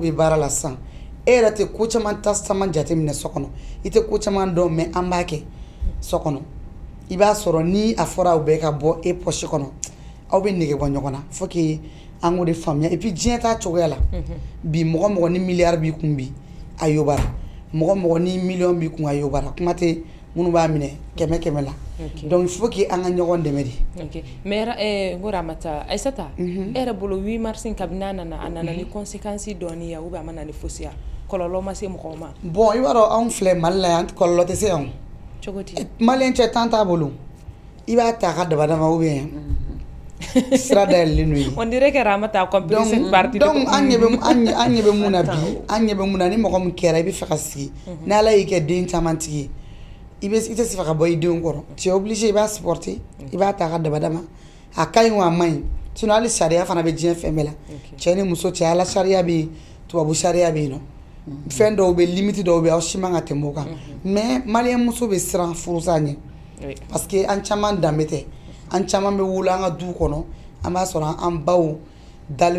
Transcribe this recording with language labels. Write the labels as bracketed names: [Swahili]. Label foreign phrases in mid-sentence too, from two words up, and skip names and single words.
[Bambara] bɛ baara la sisan e yɛrɛ tɛ ko caman caman jateminɛ so kɔnɔ i tɛ ko caman dɔn mais an b'a kɛ so kɔnɔ i b'a sɔrɔ ni a fɔra aw bɛɛ ka bɔ e poche kɔnɔ aw bɛ nege bɔ ɲɔgɔn na [French] faut que [Bambara] an k'o de faamuya [French] et puis [Bambara] diɲɛ t'a cogoya la bi mɔgɔ mɔgɔ ni miliyari b'i kun bi a yobara mɔgɔ mɔgɔ ni miliyɔn b'i kun a yobara kuma tɛ minnu b'a minɛ kɛmɛ kɛmɛ la [French] donc il faut que [Bambara] an ka ɲɔgɔn dɛmɛ de mais n ko Ramata Aissata e yɛrɛ bolo 8 mars kabini a nana ni conséquences dɔɔni ya [French] ou bien [Bambara] a ma na ni fosi ya kɔlɔlɔ ma se mɔgɔw ma bon i b'a dɔn anw filɛ Mali la yan kɔlɔlɔ tɛ se yan cogo di maliyɛn cɛ temps t'a bolo i b'a ta a ka dabadama [French] ou bien [Bambara] sira dayɛlɛlen don ye [French] on dirait que Ramata a compris cette partie [Bambara] donc an ɲɛ bɛ mun na bi an ɲɛ bɛ mun na ni mɔgɔ min kɛra i bɛ fɛ ka sigi ni ala y'i kɛ den caman tigi ye i tɛ se ka bɔ i denw kɔrɔ [French] tu es obligé [Bambara] i b'a supporter i b'a ta a ka dabadama a ka ɲi wa a man ɲi sinon hali sariya fana bɛ diɲɛ fɛn bɛɛ la cɛ ni muso cɛ ala sariya bɛ yen tubabu sariya bɛ yen nɔ fɛn dɔw bɛ limite dɔw bɛ aw si man ka tɛmɛ o kan mais maliyɛn muso bɛ siran furusa ɲɛ [French] parce que [Bambara] an caman danbe tɛ an caman bɛ wolo an ka du kɔnɔ an b'a sɔrɔ an baw dalen